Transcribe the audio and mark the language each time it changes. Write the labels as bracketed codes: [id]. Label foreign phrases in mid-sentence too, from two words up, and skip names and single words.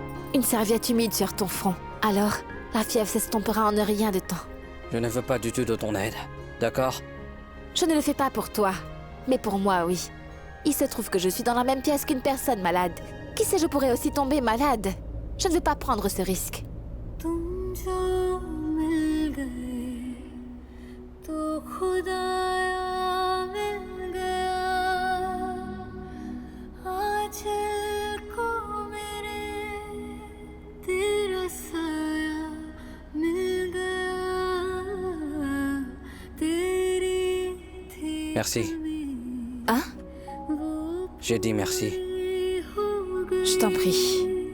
[fr] une serviette humide sur ton front. Alors, la fièvre s'estompera en rien de temps. Je ne veux pas du tout de ton aide, d'accord? Je ne le fais pas pour toi, mais pour moi, oui. Il se trouve que je suis dans la même pièce qu'une personne malade. Qui sait, je pourrais aussi tomber malade. Je ne veux pas prendre ce risque. [hi] तुम जो मिल गए तो खुदाया मिल गया आज को मेरे तेरा साया मिल गया तेरी थी [fr] Merci. Hein? J'ai dit merci. Je t'en prie.